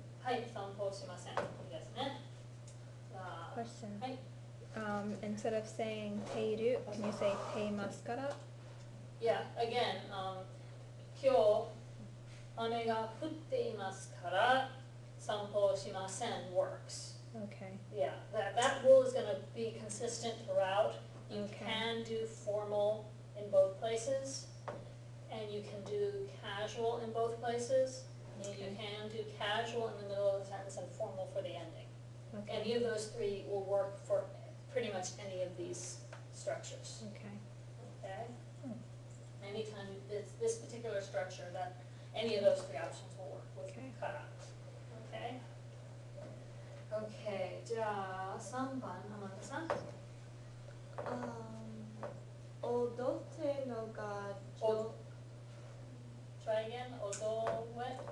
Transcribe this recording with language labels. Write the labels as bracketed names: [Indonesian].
[Japanese] はい、散歩しません。いいですね。じゃあ [English] Question. [Japanese] はい。 [English] Instead of saying ている, can you say [Japanese] ていますから? [English] Yeah, again, [Japanese] 今日雨が降っていますから散歩しません [English] works. Okay. Yeah, that rule is going to be consistent throughout. You Okay. can do formal in both places, and you can do casual in both places, and you can do casual in the middle of the sentence and formal for the ending. Okay. Any of those three will work for pretty much any of these structures. Okay. Okay? Anytime this particular structure, that any of those three options will work with Okay. kara. Okay? Okay, [Japanese] じゃあ3番、天野さん。踊ってのがお [English] Try again, [Japanese] 踊れ